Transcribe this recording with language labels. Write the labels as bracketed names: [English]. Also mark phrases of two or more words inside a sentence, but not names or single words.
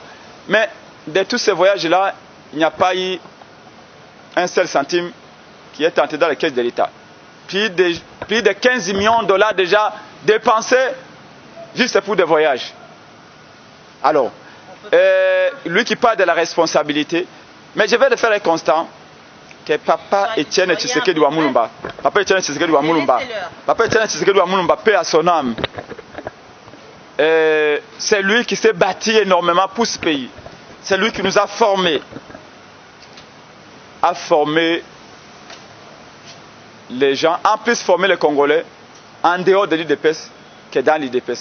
[French] Mais de tous ces voyages-là, il n'y a pas eu un seul centime qui est entré dans les caisses de l'État. Plus de 15 millions de dollars déjà dépensés juste pour des voyages. Alors, lui qui parle de la responsabilité, mais je vais le faire un constat que Papa Etienne Tshisekedi wa Mulumba, Papa Etienne Tshisekedi wa Mulumba, Papa Etienne Tshisekedi wa Mulumba, paix à son âme. C'est lui qui s'est bâti énormément pour ce pays. C'est lui qui nous a formés. A formé les gens, en plus former les Congolais en dehors de l'IDPS que dans l'IDPS.